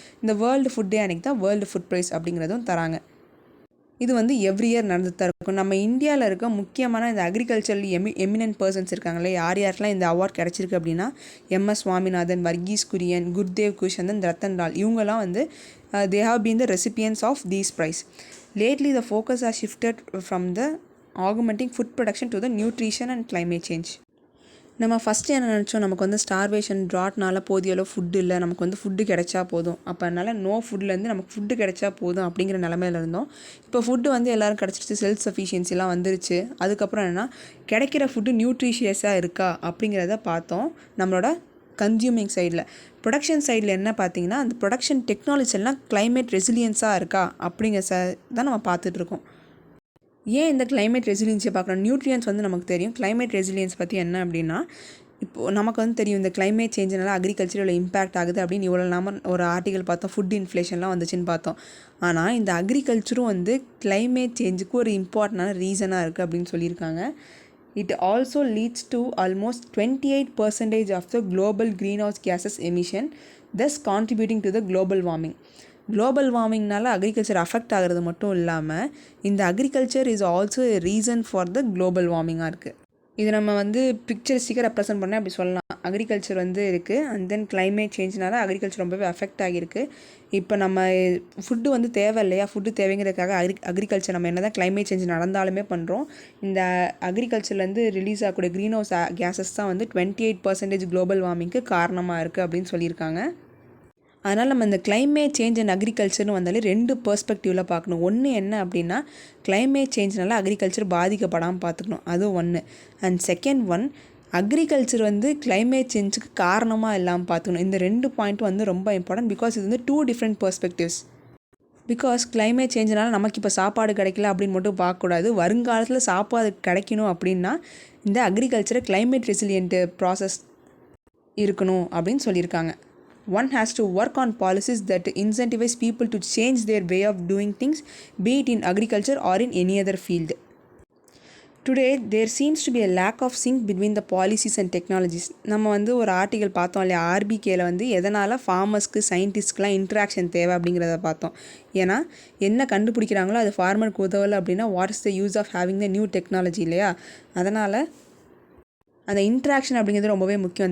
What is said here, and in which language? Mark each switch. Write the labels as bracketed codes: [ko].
[ta] இந்த world food day அன்றைக்கி தான் வேர்ல்டு ஃபுட் ப்ரைஸ் அப்படிங்கிறதும் தராங்க. இது வந்து எவ்ரி இயர் நடந்துட்டு தான் இருக்கும். நம்ம இந்தியாவில் இருக்க முக்கியமான இந்த அக்ரிகல்ச்சரல் எமினன்ட் பர்சன்ஸ் இருக்காங்களே, யாருக்கெல்லாம் இந்த அவார்ட் கிடச்சிருக்கு அப்படின்னா எம்எஸ் சுவாமிநாதன், வர்கீஸ் குரியன், குர்தேவ் குஷந்தன், ரத்தன் லால், இவங்கெல்லாம் வந்து [en] they have been the recipients of these prize. Lately the focus has shifted from the augmenting food production to the nutrition and climate change. [ta] நம்ம ஃபஸ்ட்டு என்ன நினச்சோம், நமக்கு வந்து ஸ்டார்வேஷன் ட்ராட்னால போதிய அளவு ஃபுட்டு இல்லை, நமக்கு வந்து ஃபுட்டு கிடைச்சா போதும், அப்போ அதனால் நோ ஃபுட்லேருந்து நமக்கு ஃபுட்டு கிடைச்சா போதும் அப்படிங்கிற நிலமையில இருந்தோம். இப்போ ஃபுட்டு வந்து எல்லோரும் கிடச்சிருச்சு, செல்ஃப் சஃபிஷியன்சிலாம் வந்துருச்சு. அதுக்கப்புறம் என்னென்னா கிடைக்கிற ஃபுட்டு நியூட்ரிஷியஸாக இருக்கா அப்படிங்கிறத பார்த்தோம். நம்மளோட கன்சியூமிங் சைடில், ப்ரொடக்ஷன் சைடில் என்ன பார்த்திங்கன்னா அந்த ப்ரொடக்ஷன் டெக்னாலஜி எல்லாம் கிளைமேட் ரெசிலியன்ஸாக இருக்கா அப்படிங்கிற தான் நம்ம பார்த்துட்ருக்கோம். ஏன் இந்த கிளைமேட் ரெசிலியன்ஸை பார்க்குறோம், நியூட்ரியன்ஸ் வந்து நமக்கு தெரியும். கிளைமேட் ரெசிலியன்ஸ் பற்றி என்ன அப்படின்னா, இப்போது நமக்கு வந்து தெரியும் இந்த கிளைமேட் சேஞ்சினால அக்ரிகல்ச்சரில் இம்பாக்ட் ஆகுது அப்படின்னு இவ்வளோ நாம ஒரு ஆர்டிகல் பார்த்தோம், ஃபுட் இன்ஃப்ளேஷன்லாம் வந்துச்சுன்னு பார்த்தோம். ஆனால் இந்த அக்ரிகல்ச்சரும் வந்து கிளைமேட் சேஞ்சுக்கு ஒரு இம்பார்ட்டண்டான ரீசனாக இருக்குது அப்படின்னு சொல்லியிருக்காங்க. [en] It also leads to almost 28% of the global greenhouse gases emission, thus contributing to the global warming. [ta] Global வார்மிங்னால agriculture affect ஆகிறது மட்டும் இல்லாமல் இந்த agriculture [en] is also a reason for the global வார்மிங்காக [ta] இருக்குது. இது நம்ம வந்து பிக்சரிஸ்டிக்காக ரெப்ரசென்ட் பண்ண அப்படி சொல்லலாம். அக்ரிகல்ச்சர் வந்து இருக்குது அண்ட் தென் கிளைமேட் சேஞ்ச்னால அக்ரிகல்ச்சர் ரொம்பவே அஃபெக்ட் ஆகியிருக்கு. இப்போ நம்ம ஃபுட்டு வந்து தேவை இல்லையா, ஃபுட்டு தேவைங்கிறதுக்காக அக்ரிகல்ச்சர் நம்ம என்ன தான் கிளைமேட் சேஞ்ச் நடந்தாலுமே பண்ணுறோம். இந்த அக்ரிகல்ச்சர்லேருந்து ரிலீஸ் ஆகக்கூடிய க்ரீன் ஹவுஸ் கேஸஸ் தான் வந்து 28% குளோபல் வார்மிங்க்கு காரணமாக இருக்குது அப்படின்னு சொல்லியிருக்காங்க. அதனால் நம்ம இந்த கிளைமேட் சேஞ்ச் அண்ட் அக்ரிகல்ச்சர்னு வந்தாலே 2 பெர்ஸ்பெக்டிவில் பார்க்கணும். ஒன்று என்ன அப்படின்னா கிளைமேட் சேஞ்ச்னால அக்ரிகல்ச்சர் பாதிக்கப்படாமல் பார்த்துக்கணும், அது ஒன்று. அண்ட் செகண்ட் ஒன், அக்ரிகல்ச்சர் வந்து கிளைமேட் சேஞ்சுக்கு காரணமாக இல்லாமல் பார்த்துக்கணும். இந்த 2 பாயிண்ட்டும் வந்து ரொம்ப இம்பார்ட்டன்ட். பிகாஸ் இது வந்து 2 டிஃப்ரெண்ட் பெர்ஸ்பெக்டிவ்ஸ். பிகாஸ் கிளைமேட் சேஞ்சினால நமக்கு இப்போ சாப்பாடு கிடைக்கல அப்படின்னு மட்டும் பார்க்கக்கூடாது. வருங்காலத்தில் சாப்பாடு கிடைக்கணும் அப்படின்னா இந்த அக்ரிகல்ச்சரை கிளைமேட் ரெசிலியன்ட் ப்ராசஸ் இருக்கணும் அப்படின்னு சொல்லியிருக்காங்க. [en] One has to work on policies that incentivize people to change their way of doing things, be it in agriculture or in any other field. Today, there seems to be a lack of sync between the policies and technologies. [ta] நம்ம வந்து ஒரு article பார்த்தோம் இல்லையா, ஆர்பிகேல வந்து எதனால் ஃபார்மர்ஸ்க்கு சயின்டிஸ்ட்க்குலாம் interaction தேவை அப்படிங்கிறத பார்த்தோம். ஏன்னா என்ன கண்டுபிடிக்கிறாங்களோ அது ஃபார்மருக்கு உதவலை அப்படின்னா [en] what is the use of having the new technology [ta] இல்லையா. அதனால் அந்த இன்ட்ராக்ஷன் அப்படிங்கிறது ரொம்பவே முக்கியம்.